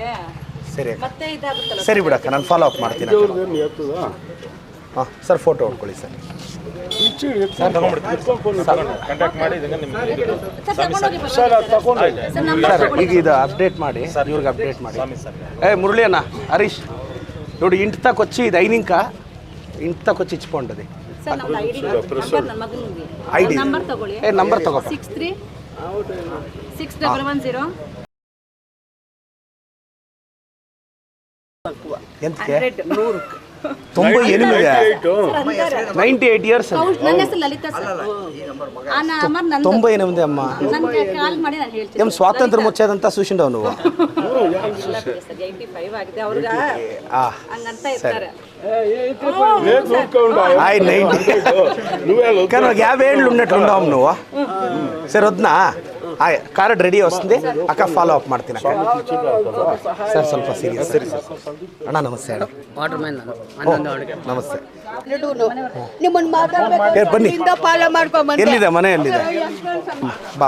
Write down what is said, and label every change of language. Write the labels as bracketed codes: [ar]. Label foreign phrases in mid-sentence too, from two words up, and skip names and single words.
[kn] ಸರಿ ಅಕ್ಕ. ಮತ್ತೆ ಇದಾಗುತ್ತಲ್ಲ. ಸರಿ ಬಿಡಕ್ಕ, ನಾನು [en] follow up [kn] ಮಾಡ್ತೀನಿ. ಹಾಂ ಸರ್ ಫೋಟೋ ಹೊಡ್ಕೊಳ್ಳಿ ಸರ್. ಸರ್ ಈಗ ಇದು ಅಪ್ಡೇಟ್ ಮಾಡಿ, ಇವ್ರಿಗೆ ಅಪ್ಡೇಟ್ ಮಾಡಿ. [te] మురళి అన్న హరీష్ ఇప్పుడు ఇంటి దాకా వచ్చి ఇది అయినాక ఇంటి దాకా వచ్చి ఇచ్చిపోండి. [kn] ಸರ್ ನಮ್ಮ ಐಡಿ ನನ್ನ ಮಗನಿಗೆ ಐಡಿ ನಂಬರ್ ತಗೊಳ್ಳಿ. ನಂಬರ್ ತಗೋ. 636110 ಎಂತಕ್ಕೆ 98 ఇయర్స్. ನನ್ನ ಹೆಸರು ಲಲಿತಾ ಸರ್. ಆ ನಂಬರ್ ನನ್ನ 98 ಅಮ್ಮ. ನನಗೆ ಕಾಲ್ ಮಾಡಿ ನಾನು ಹೇಳ್ತೀನಿ. [te] ఏం స్వాతంత్రం వచ్చేదంతా చూసిండవు నువ్వు? [kn] 85 ಆಗಿದೆ ಅವ್ರಿಗೆ ಹಂಗಂತ ಇರ್ತಾರೆ. [te] ఆయన 90 కానీ 50 ఏళ్ళు ఉన్నట్లుండవు నువ్వు. సరే వద్దునా [kn] ಕಾರ್ಡ್ ರೆಡಿ ವస్తుంది ಅಕ್ಕ [en] follow up [kn] ಮಾಡ್ತೀನಿ ಅಕ್ಕ. ಸರ್ ಸ್ವಲ್ಪ ಸೀರಿಯಸ್. ಸರಿ ಸರ್. ಅಣ್ಣ ನಮಸ್ತೆ ಅಣ್ಣ. [en] water man [kn] ನಮಸ್ತೆ. ನಿಮ್ಮನ್ನು ಬನ್ನಿ. ಫಾಲೋ ಮಾಡ್ಕೊಂಡ್ ಎಲ್ಲಿದೆ ಮನೆ ಎಲ್ಲಿದೆ? ಬಾಮ್ಮ.